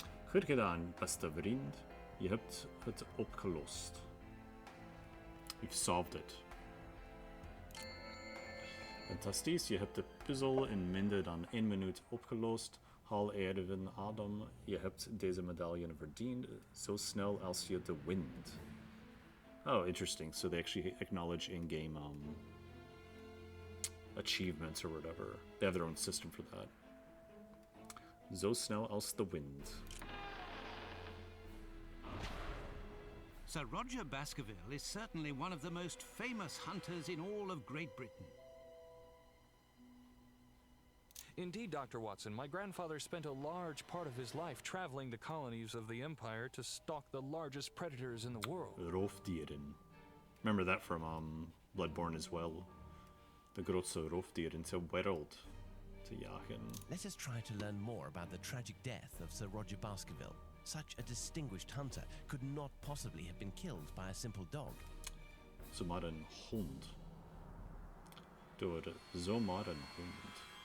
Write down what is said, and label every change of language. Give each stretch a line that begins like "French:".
Dutch: Goed gedaan, beste vriend. Je hebt het opgelost.
English: You've solved it.
Dutch: Fantastisch, je hebt de puzzel in minder dan 1 minuut opgelost. Hal Erwin Adam, je hebt deze medaille verdiend zo snel als je de wint.
English: Oh, interesting. So they actually acknowledge in-game achievements or whatever. They have their own system for that.
Dutch: Zo snel als de wind.
English: Sir Roger Baskerville is certainly one of the most famous hunters in all of Great Britain. Indeed, Dr. Watson, my grandfather spent a large part of his life traveling the colonies of the Empire to stalk the largest predators in the world.
Dutch: Roofdieren.
English: Remember that from Bloodborne as well.
Dutch: De grootste roofdieren ter wereld te jagen.
English: Let us try to learn more about the tragic death of Sir Roger Baskerville. Such a distinguished hunter could not possibly have been killed by a simple dog.
Dutch: Zomaar een hond. Door zomaar een hond.